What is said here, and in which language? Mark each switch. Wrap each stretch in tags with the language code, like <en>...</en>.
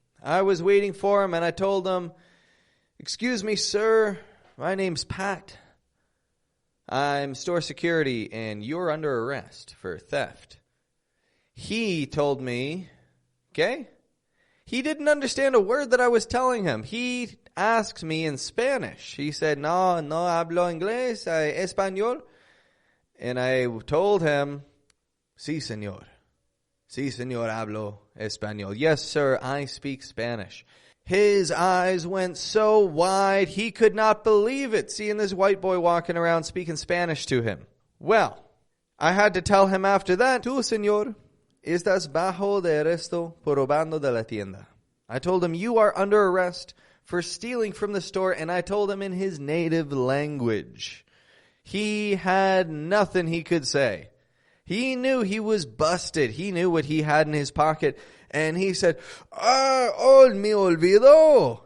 <en>I was waiting for him, and I told him, "Excuse me, sir. My name's Pat. I'm store security, and you're under arrest for theft." He told me, okay? He didn't understand a word that I was telling him. He asked me in Spanish. He said,</en> <es>no hablo inglés, español.</es> <en>And I told him,</en> <es>sí, señor. Sí, señor, hablo español.</es> <en>Yes, sir, I speak Spanish. His eyes went so wide, he could not believe it, seeing this white boy walking around speaking Spanish to him. Well, I had to tell him after that,</en> <es>tú, señor, Estás bajo de arresto por robando de la tienda.</es> <en>I told him, you are under arrest for stealing from the store, and I told him in his native language. He had nothing he could say. He knew he was busted. He knew what he had in his pocket. And he said,</en> <es>me olvidó.</es>